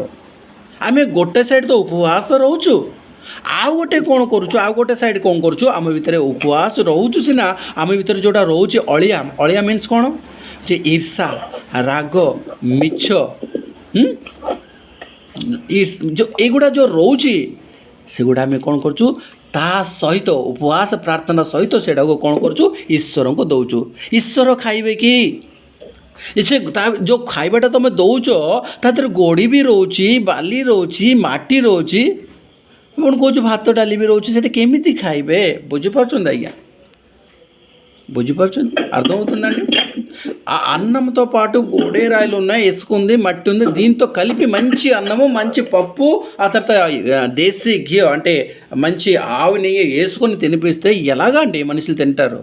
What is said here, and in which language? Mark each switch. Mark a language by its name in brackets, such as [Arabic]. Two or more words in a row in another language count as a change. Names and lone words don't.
[Odia] ଆମେ ଗୋଟେ ସାଇଡ଼୍ ତ ଉପବାସ ରହୁଛୁ, ଆଉ ଗୋଟେ କ'ଣ କରୁଛୁ, ଆଉ ଗୋଟେ ସାଇଡ଼୍ କ'ଣ କରୁଛୁ, ଆମ ଭିତରେ ଉପବାସ ରହୁଛୁ ସିନା, ଆମ ଭିତରେ ଯେଉଁଟା ରହୁଛି ଅଳିଆ ମିନ୍ସ କ'ଣ, ଯେ ଈର୍ଷା, ରାଗ, ମିଛ, ଏଇଗୁଡ଼ା ଯେଉଁ ରହୁଛି ସେଗୁଡ଼ା ଆମେ କ'ଣ କରୁଛୁ ତା ସହିତ ଉପବାସ ପ୍ରାର୍ଥନା ସହିତ ସେଇଟାକୁ କ'ଣ କରୁଛୁ, ଈଶ୍ୱରଙ୍କୁ ଦେଉଛୁ। ଈଶ୍ୱର ଖାଇବେ କି? ସେ ତା ଯେଉଁ ଖାଇବାଟା ତୁମେ ଦେଉଛ ତା ଦେହରେ ଗୋଡ଼ି ବି ରହୁଛି, ବାଲି ରହୁଛି, ମାଟି ରହୁଛି, ଆପଣ କହୁଛୁ ଭାତ ଡାଲି ବି ରହୁଛି, ସେଟା କେମିତି ଖାଇବେ? ବୁଝିପାରୁଛନ୍ତି ଆଜ୍ଞା? [Telugu] బుజ్జిపరచుంది అర్థమవుతుందండి. ఆ అన్నంతో పాటు గోడే రాయిలు ఉన్నాయి, ఇసుక ఉంది, మట్టి ఉంది, దీంతో కలిపి మంచి అన్నము, మంచి పప్పు, ఆ తర్వాత దేశీ ఘీ అంటే మంచి ఆవు నెయ్యి వేసుకొని తినిపిస్తే ఎలాగా అండి మనుషులు తింటారు?